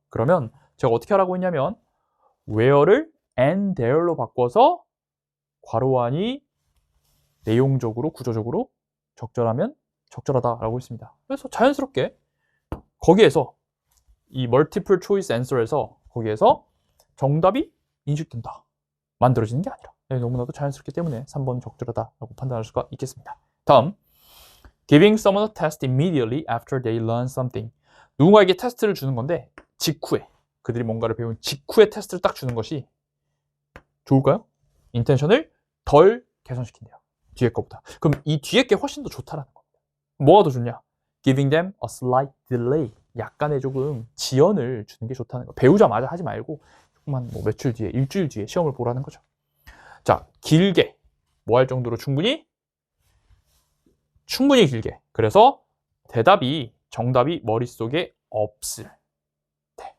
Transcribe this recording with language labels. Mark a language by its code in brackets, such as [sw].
[ko] 그러면 제가 어떻게 하라고 했냐면 where를 and there로 바꿔서 괄호 안이 내용적으로 구조적으로 적절하면 적절하다라고 했습니다. 그래서 자연스럽게 거기에서 이 multiple choice answer에서 거기에서 정답이 인식된다. 만들어지는 게 아니라. 너무나도 자연스럽기 때문에 3번 적절하다라고 판단할 수가 있겠습니다. [en] 다음, giving someone a test immediately after they learn something. [ko] 누군가에게 테스트를 주는 건데 직후에 그들이 뭔가를 배운 직후에 테스트를 딱 주는 것이 좋을까요? 인텐션을 덜 개선시킨대요. 뒤에 거보다. 그럼 이 뒤에 게 훨씬 더 좋다라는 겁니다. 뭐가 더 좋냐? [en] Giving them a slight delay. [ko] 약간의 조금 지연을 주는 게 좋다는 거. 배우자마자 하지 말고 조금만 뭐 며칠 뒤에, 일주일 뒤에 시험을 보라는 거죠. 자, 길게 뭐 할 정도로 충분히 길게. 그래서 대답이 정답이 머릿속에 없을 때.